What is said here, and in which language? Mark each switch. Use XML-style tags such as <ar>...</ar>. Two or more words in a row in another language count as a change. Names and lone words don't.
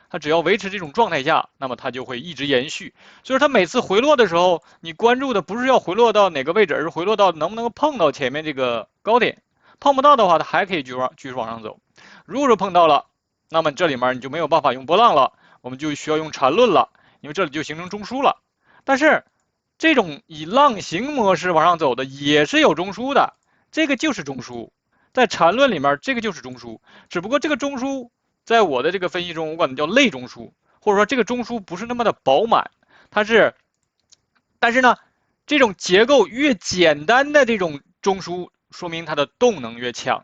<zh>它只要維持這種狀態下，那麼它就會一直延續。所以它每次回落的時候，你關注的不是要回落到哪個位置，而是回落到能不能碰到前面這個高點。碰不到的話，它還可以繼續往上走。如果說碰到了，那麼這裡面你就沒有辦法用波浪了，我們就需要用纏論了，因為這裡就形成中樞了。但是這種以浪形模式往上走的也是有中樞的。這個就是中樞，在纏論裡面，這個就是中樞。只不過這個中樞，在我的這個分析中，我管它叫類中樞，或者說這個中樞不是那麼的飽滿，它是，但是呢，這種結構越簡單的這種中樞，說明它的動能越強。</zh>